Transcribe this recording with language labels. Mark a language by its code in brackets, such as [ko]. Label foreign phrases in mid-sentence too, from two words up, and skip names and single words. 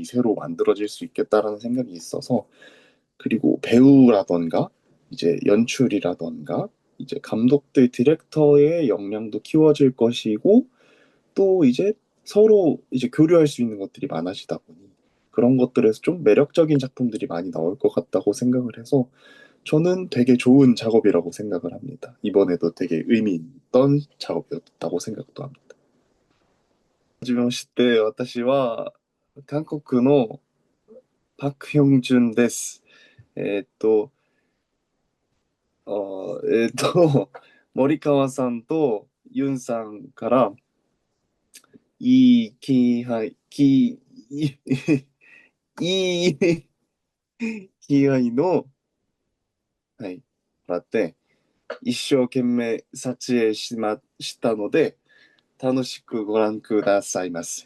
[ko] 새로 만들어질 수 있겠다라는 생각이 있어서 그리고 배우라던가 이제 연출이라던가 이제 감독들 디렉터의 역량도 키워질 것이고 또 이제 서로 이제 교류할 수 있는 것들이 많아지다 보니 그런 것들에서 좀 매력적인 작품들이 많이 나올 것 같다고 생각을 해서 저는 되게 좋은 작업이라고 생각을 합니다. 이번에도 되게 의미 있던 작업이었다고 생각도 합니다. [ja] はじめまして、私は韓国のパク・ヒョンジュンです。えーっと、森川さんとユンさんからいい気配、いい気合の、はい、もらって、一生懸命撮影したので、楽しくご覧くださいます。